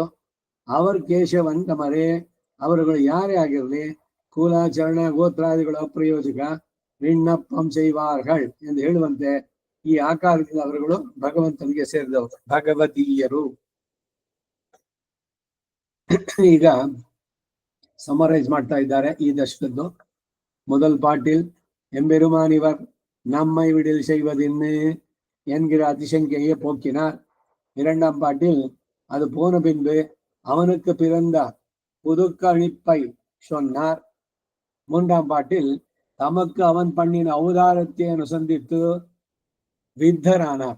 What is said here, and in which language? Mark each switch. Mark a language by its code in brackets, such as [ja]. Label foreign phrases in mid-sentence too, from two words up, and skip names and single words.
[ta] அவர் கேசவந்தமரே [kn] ಅವರುಗಳು ಯಾರೇ ಆಗಿರಲಿ ಕೂಲಾಚರಣ ಗೋತ್ರಾದಿಗಳ ಅಪ್ರಯೋಜಕ [ta] விண்ணப்பம் செய்வார்கள் [kn] ಎಂದು ಹೇಳುವಂತೆ ಈ ಆಕಾರದಿಂದ ಅವರುಗಳು ಭಗವಂತನಿಗೆ ಸೇರಿದವರು, ಭಗವದೀಯರು. ಈಗ ಸಮರೈಸ್ ಮಾಡ್ತಾ ಇದ್ದಾರೆ ಈ ದಶಕದ್ದು. [ta] முதல் பாட்டில் எம்பெருமான் இவர் நம்மை விடில் செய்வதின்னு என்கிற அதிசங்கையை போக்கினார். 2ஆம் பாட்டில் அது போன பின்பு அவனுக்கு பிறந்த புதுக்கணிப்பை சொன்னார். 3ஆம் பாட்டில் தமக்கு அவன் பண்ணின அவதாரத்தை அனுசந்தித்து வித்தரானார்.